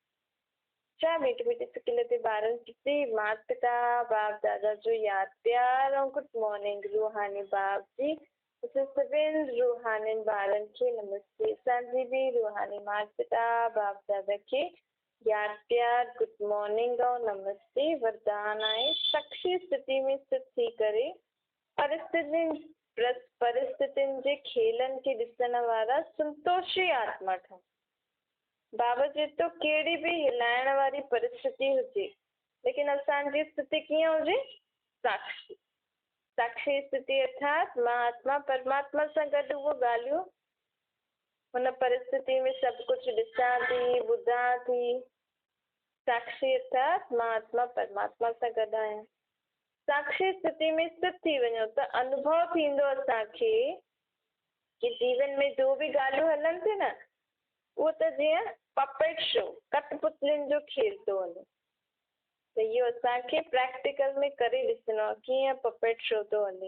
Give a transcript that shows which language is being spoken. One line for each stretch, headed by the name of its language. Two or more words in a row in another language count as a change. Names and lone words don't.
Sindhi: छा मीठी मीठी सिकिल ते ॿारनि खे माता पिता बाप दादा जो यादि प्यार ऐं
English: good morning
Sindhi: रूहानी बाप जी। असां सभिनि रूहानियुनि ॿारनि खे नमस्ते। असांजी बि रूहानी माता पिता बाप दादा खे यादि प्यार
English: good morning
Sindhi: ऐं नमस्ते वरदान आहे। साक्षी स्थिति में स्थित थी करे परिस्थितियुनि जे खेलनि खे ॾिसण वारा संतोषी आत्मा ठहूं। बाबा चए थो कहिड़ी बि हिलाइण वारी परिस्थिति हुजे, लेकिन असांजी स्थिति कीअं हुजे? साक्षी। साक्षी स्थिति अर्थात मां आत्मा परमात्मा सां गॾु उहो ॻाल्हियूं हुन परिस्थिति में सभु कुझु ॾिसां थी, ॿुधां थी। साक्षी अर्थात मां आत्मा परमात्मा सां गॾु आहियां। साक्षी स्थिति में स्थित थी वञो त अनुभव थींदो असांखे कि जीवन में जो बि ॻाल्हियूं हलनि थियूं न, उहो त जीअं
English: puppet show,
Sindhi: कठपुतलियुनि जो खेल थो हले। त इहो असांखे प्रैक्टिकल में करे ॾिसणो आहे कीअं
English: puppet show
Sindhi: थो हले।